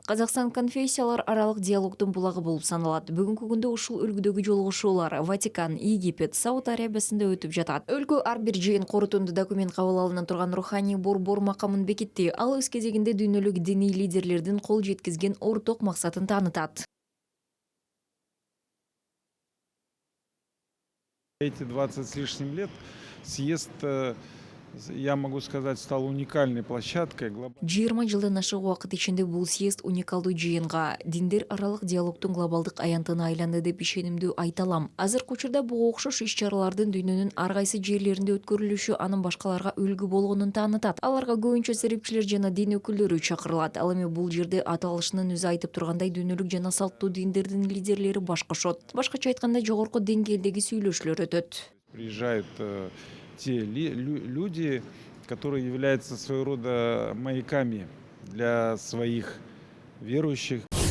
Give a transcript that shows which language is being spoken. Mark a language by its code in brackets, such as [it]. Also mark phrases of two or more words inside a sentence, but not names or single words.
[ky] Казакстан конфессиялар аралык диалогдун булагы болуп саналат. Бүгүнкү күндө ушул үлгүдөгү жолугушуулар Ватикан, Египет, Сауд Арабиясында өтүп жатат. Өлкө ар бир жыйын корутунду документ кабыл алына турган руханий борбор макамын бекитти. Ал өз кезегинде дүйнөлүк диний лидерлердин кол жеткизген орток максатын таанытат. [ru] Эти 20 с лишним лет съезд, я могу сказать, стал уникальной площадкой. [ky] 20 жылдан ашык убакыт ичинде бул съезд уникалдуу жыйынга, диндер аралык диалогдун глобалдык аянтына айланды деп ишенимдүү айта алам. Азыркы учурда буга окшош иш-чаралардын дүйнөнүн ар кайсы жерлеринде өткөрүлүшү анын башкаларга үлгү болгонун таанытат. Аларга көбүнчө серепчилер жана дин өкүлдөрү чакырылат. Ал эми бул жерде аталышынын өзү айтып тургандай дүйнөлүк жана салттуу диндердин лидерлери баш кошот. Башкача айтканда, жогорку деңгээлдеги сүйлөшүүлөр өтөт. [ru] Приезжают те люди, которые являются своего рода маяками для своих верующих,